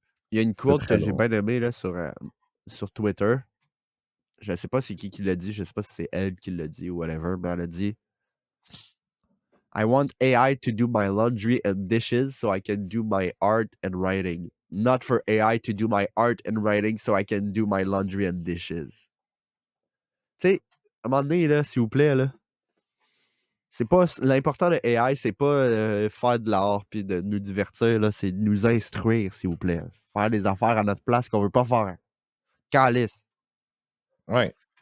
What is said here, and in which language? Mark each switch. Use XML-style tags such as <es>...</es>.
<fr>Il y a une quote que j'ai bien aimée là, sur Twitter. Je sais pas c'est qui l'a dit, je sais pas si c'est elle qui l'a dit ou whatever, mais elle a dit</fr> <en>I want AI to do my laundry and dishes so I can do my art and writing. Not for AI to do my art and writing so I can do my laundry and dishes.</en> <fr>Tu sais, à un moment donné, là, s'il vous plaît, là, c'est pas l'important de AI, c'est pas faire de l'art puis de nous divertir, là, c'est de nous instruire, s'il vous plaît. Faire des affaires à notre place qu'on veut pas faire. Calice. Ouais.</fr>